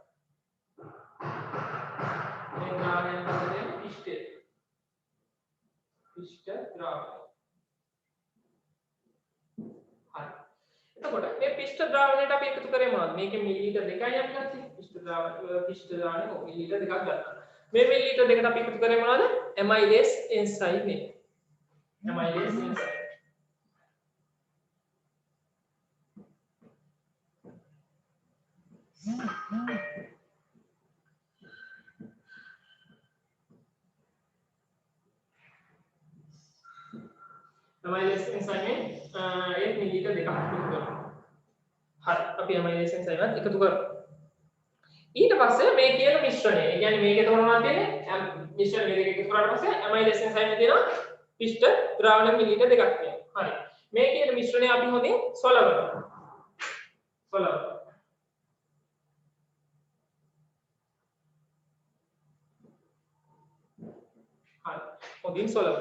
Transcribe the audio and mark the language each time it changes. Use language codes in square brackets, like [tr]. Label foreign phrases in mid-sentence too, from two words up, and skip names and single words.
[si] මේ ද්‍රාවණය මොකද? පිෂ්ඨ. පිෂ්ඨ ද්‍රාවණය. හරි. එතකොට මේ පිෂ්ඨ ද්‍රාවණයට අපි එකතු කරේ මොනවද? මේකේ මිලිලීටර් 2යි අපි ගත්තේ. පිෂ්ඨ ද්‍රාවණය මිලිලීටර් 2ක් ගත්තා. මේ මිලිලීටර් දෙකට අපි එකතු කරේ මොනවද? [en] amylase enzyme එක. amylase enzyme. amylase enzyme [si] 1 මිලිලීටර් දෙකක් එකතු කරනවා. හරි. අපි [en] amylase enzyme [si] එකත් එකතු කරමු. ඊට පස්සේ මේ කියන මිශ්‍රණය. ඒ කියන්නේ මේකේ තෝරනවා තියෙන්නේ මිශ්‍රණ මේ දෙක එකතු කරාට පස්සේ [en] amylase enzyme [si] එකේ තියෙනවා පිෂ්ඨ ද්‍රාවණ මිලිලීටර් දෙකක් තියෙනවා. හරි. මේ කියන මිශ්‍රණය අපි හොඳින් සොලවනවා. සොලවනවා. හරි. හොඳින් සොලවනවා.